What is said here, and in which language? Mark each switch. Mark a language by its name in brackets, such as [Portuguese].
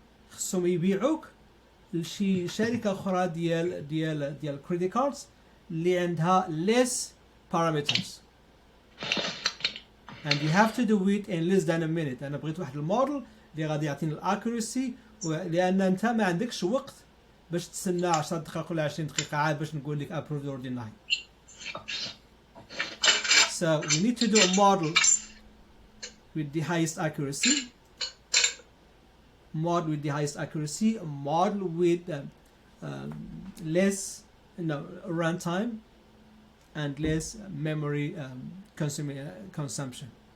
[Arabic] خصهم يبيعوك لشي شركة أخرى ديال [English] credit cards [Arabic] اللي عندها [English] less parameters and you have to do it in less than a minute. [Arabic] أنا بغيت واحد الموديل اللي غادي يعطيني الأكوريسي لأن أنت ما عندكش وقت باش تستنى 10 دقائق ولا 20 دقيقة عاد باش نقول لك [English] approved or denied. So we need to do a model with the highest accuracy. Model with the highest accuracy, a model with less runtime and less memory consumption.